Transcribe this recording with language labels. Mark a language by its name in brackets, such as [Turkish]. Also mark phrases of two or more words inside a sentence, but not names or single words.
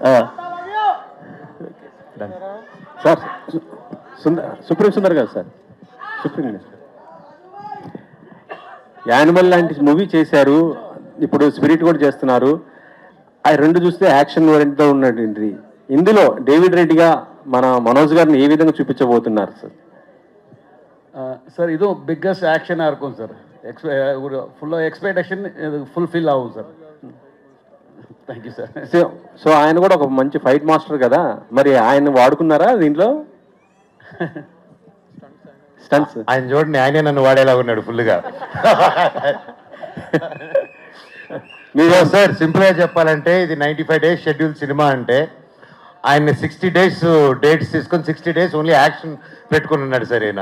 [Telugu] సార్ సుప్రీం సుందర్ గారు సార్, సుప్రీం యానిమల్ లాంటి మూవీ చేశారు, ఇప్పుడు స్పిరిట్ కూడా చేస్తున్నారు. ఆ 2 చూస్తే యాక్షన్ ఓరియంట్తో ఉన్నటువంటి ఇందులో డేవిడ్ రెడ్డిగా మన మనోజ్ గారిని ఏ విధంగా చూపించబోతున్నారు సార్? [Kannada] ಸರ್ ಇದು [English] biggest action [Kannada] ಆರ್ಕೊಂಡು ಸರ್. [English] full expectation fulfil [Kannada] ಆವು ಸರ್. [English] thank you సార్. [Telugu] సో ఆయన కూడా ఒక మంచి ఫైట్ మాస్టర్ కదా, మరి ఆయన వాడుకున్నారా దీంట్లో? స్టంట్స్ ఆయన చూడండి, ఆయనే నన్ను వాడేలా ఉన్నాడు ఫుల్గా. మీరు సార్ సింపుల్గా చెప్పాలంటే ఇది 95 [English] days schedule [Telugu] సినిమా అంటే ఆయన 60 [English] days dates [Telugu] తీసుకొని 60 డేస్ [English] only action [Telugu] పెట్టుకుని ఉన్నాడు సార్ ఈయన.